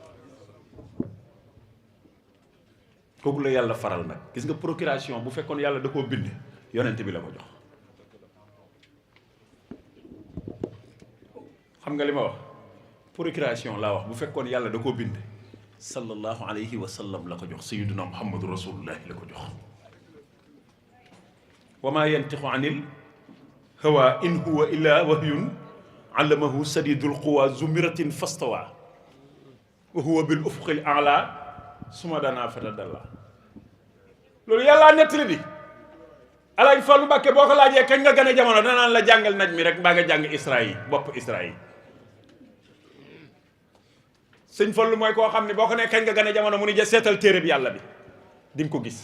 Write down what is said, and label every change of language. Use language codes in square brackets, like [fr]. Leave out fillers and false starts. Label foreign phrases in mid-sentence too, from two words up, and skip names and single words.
[wo] kooku la yàlla faral nag gis nga procuration bu fekkoon yàlla da koo bind yonent bi la ko jox. xam nga li ma wax procuration laa wax bu fekkoon yàlla da koo bind [ar] صلى الله عليه وسلم [wo] la ko jox [ar] سيدنا محمد رسول الله [wo] la ko jox. [ar] وما ينطق عن الهوى إن هو إلا وحي علمه شديد القوى ذو مرة فاستوى وهو بالأفق الأعلى ثم دنا فتدلى. [wo] loolu yàllaa nettali di Alaaji Fallu Mbàkke boo ko laajee kañ nga gën a jamono danaan la jàngal naj mi rek mbaa nga jàng Israël bopp Israël. sëñ Fallu mooy koo xam ne boo ko nee kañ nga gën a jamono mu ni seetal téere bi yàlla bi di nga ko gis.